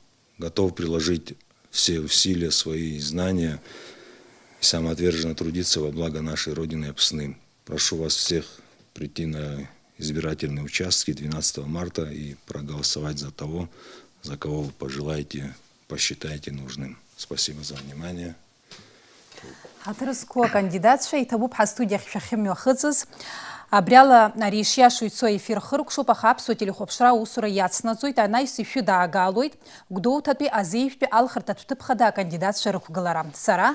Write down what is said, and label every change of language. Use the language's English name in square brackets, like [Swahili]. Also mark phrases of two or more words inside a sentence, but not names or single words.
[Russian] Готов приложить все усилия, свои знания и самоотверженно трудиться во благо нашей Родины и Апсны. Прошу вас всех прийти на избирательные участки 12 марта и проголосовать за того, за кого вы пожелаете, посчитаете нужным. Спасибо за внимание. [Abkhazian] Хатырскую кандидатша иҭабуп ҳастудиахь шәахьымҩахыҵыз. Абриала ари ишиашо ицо ефир хыркәшоуп, аха аԥсуа телехәаԥшра аусура иацнаҵоит, анаҩс ишәыдаагалоит Гәдоуҭатәи азеиԥштәи алхырҭатә ҭыԥхада акандидатцәа рықәгылара.